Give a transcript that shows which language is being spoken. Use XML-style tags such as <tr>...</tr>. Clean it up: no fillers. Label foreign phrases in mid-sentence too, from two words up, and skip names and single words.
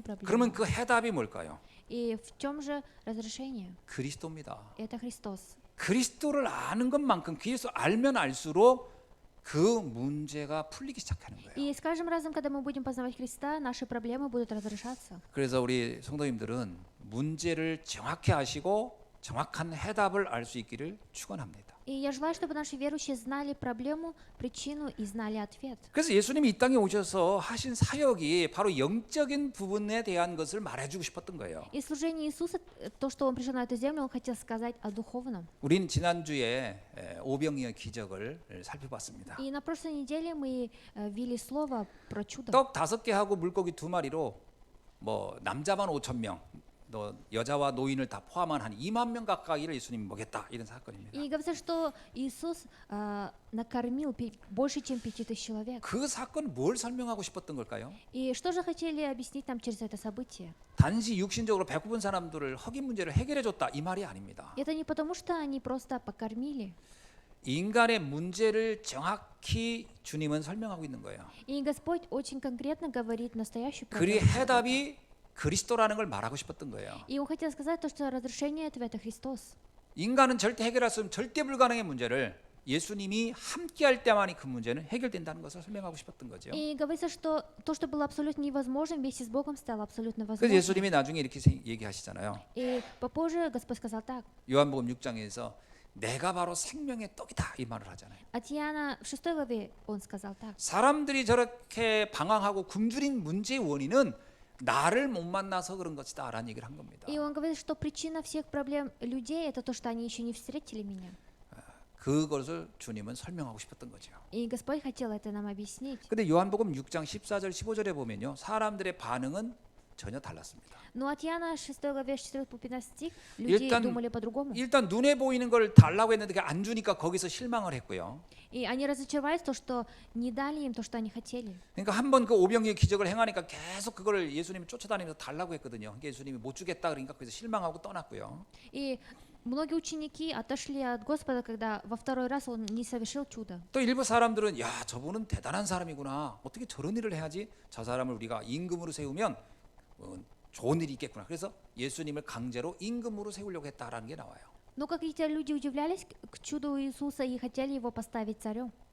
<ko>그러면</ko> <ru>проблему.</ru> <ko>그 해답이 뭘까요?</ko> <ru>И в чем же разрешение?</ru> <ko>그리스도입니다.</ko> <ru>Это Христос.</ru> <ko>그리스도를 아는 것만큼 그리스도 알면 알수록 그 문제가 풀리기 시작하는 거예요.</ko> <ru>И с каждым разом, когда мы будем познавать Христа, наши проблемы будут разрешаться.</ru> <ko>그래서 우리 성도님들은 문제를 정확히 아시고 정확한 해답을 알 수 있기를 축원합니다.</ko> <ru>И я желаю, чтобы наши верующие знали проблему, причину и знали ответ.</ru> <ko>그래서 예수님이 이 땅에 오셔서 하신 사역이 바로 영적인 부분에 대한 것을 말해주고 싶었던 거예요.</ko> <ru>И служение Иисуса, то, что Он пришел на эту землю, Он хотел сказать о духовном.</ru> <ko>우리는 지난주에 오병이어 기적을 살펴봤습니다.</ko> <ru>И на прошлой неделе мы вели слово про чудо.</ru> <ko>떡 5개 하고 물고기 2마리로 뭐 남자만 5,000명, 또 여자와 노인을 다 포함한 한 2만 명 가까이를 예수님이 먹였다 이런 사건입니다.</ko> <ru>И говорится, что Иисус накормил больше, чем 5000 человек.</ru> <ko>그 사건 뭘 설명하고 싶었던 걸까요?</ko> <ru>И что же хотели объяснить нам через это событие?</ru> <ko>단지 육신적으로 배고픈 사람들을 허기 문제를 해결해 줬다 이 말이 아닙니다.</ko> <ru>Это не потому, что они просто покормили.</ru> <ko>인간의 문제를 정확히 주님은 설명하고 있는 거예요.</ko> <ru>И Господь очень конкретно говорит настоящую</ru> <ko>그</ko> <ru>проблему.</ru> <ko>해답이 그리스도라는 걸 말하고 싶었던 거예요.</ko> <ru>И Он хотел сказать то, что разрешение этого это Христос.</ru> <ko>인간은 절대 해결할 수 없는 절대 불가능의 문제를 예수님이 함께할 때만이 그 문제는 해결된다는 것을 설명하고 싶었던 거죠.</ko> <ru>И говорится, что то, что было абсолютно невозможным, вместе с Богом стало абсолютно</ru> <ko>그래서</ko> <ru>возможным.</ru> <ko>예수님이 나중에 이렇게 얘기하시잖아요.</ko> <ru>И попозже Господь сказал так.</ru> <ko>요한복음 6장에서 내가 바로 생명의 떡이다 이 말을 하잖아요.</ko> <ru>От Иоанна в 6 главе он сказал так.</ru> <ko>사람들이 저렇게 방황하고 굶주린 문제의 원인은 나를 못 만나서 그런 것이다라는 얘기를 한 겁니다.</ko> <ru>И он говорит, что причина всех проблем людей это то, что они еще не встретили меня.</ru> <ko>그것을 주님은 설명하고 싶었던 거죠.</ko> <ru>И Господь хотел это нам объяснить.</ru> <ko>근데 요한복음 6장 14절 15절에 보면요. 사람들의 반응은 전혀 달랐습니다.</ko> <ru>Но от Иоанна 6 главе 4 по 15 стих люди думали по-другому.</ru> <ko>일단 눈에 보이는 걸 달라고 했는데 그게 안 주니까 거기서 실망을 했고요.</ko> <ru>И они разочаровались, то, что не дали им то, что они хотели.</ru> <ko>그러니까 한번 그 오병이의 기적을 행하니까 계속 그걸 예수님이 쫓아다니면서 달라고 했거든요. 그러니까 예수님이 못 주겠다 그러니까 거기서 실망하고 떠났고요.</ko> <ru>И многие ученики отошли от Господа, когда во второй раз он не совершил чудо.</ru> <ko>또 일부 사람들은 야 저분은 대단한 사람이구나. 어떻게 저런 일을 해야지? 저 사람을 우리가 임금으로 세우면 좋은 일이 있겠구나. 그래서 예수님을 강제로 임금으로 세우려고 했다라는 게 나와요.</ko> <ru>Но какие-то люди удивлялись к чуду Иисуса и хотели его поставить царем.</ru>